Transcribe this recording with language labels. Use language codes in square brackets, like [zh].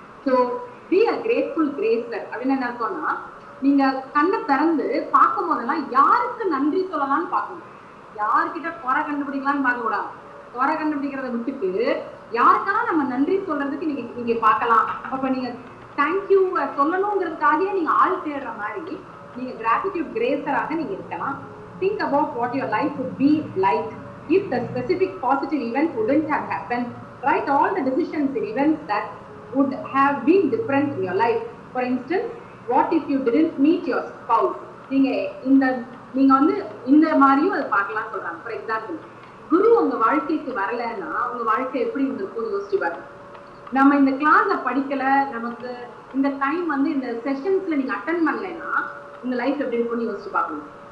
[en] so be a grateful grazer [ta] அப்படின்னு என்ன சொன்னா, நீங்க கண்ணை திறந்து பார்க்கும் போதெல்லாம் யாருக்கு நன்றி சொல்லலாம்னு பார்க்கணும். யார்கிட்ட குறை கண்டுபிடிக்கலாம்னு பார்க்க கூடாது. குறை கண்டுபிடிக்கிறத விட்டுட்டு யாருக்கெல்லாம் நம்ம நன்றி சொல்றதுக்கு நீங்க பார்க்கலாம். அப்ப நீங்க தேங்க்யூ சொல்லணுங்கிறதுக்காகவே நீங்க ஆள் தேடுற மாதிரி நீங்க கிராட்டிடியூட் கிரேசராக நீங்க இருக்கலாம். [en] Think about what your life would be like if the specific positive event wouldn't have happened. Write all the decisions and events that would have been different in your life. For instance, what if you didn't meet your spouse? [ta] நீங்க வந்து இந்த மாதிரியும் அதை பார்க்கலாம் சொல்றாங்க. [en] for example, [ta] குரு உங்க வாழ்க்கைக்கு வரலன்னா உங்க வாழ்க்கை எப்படி இருந்திருக்கும் யோசிச்சு பாருங்க. நம்ம இந்த கிளாஸ படிக்கல, நமக்கு இந்த டைம் வந்து இந்த செஷன்ஸ்ல நீங்க அட்டென்ட் பண்ணலைன்னா உங்க லைஃப் எப்படி இருக்கும்னு யோசிச்சு பார்க்கணும்.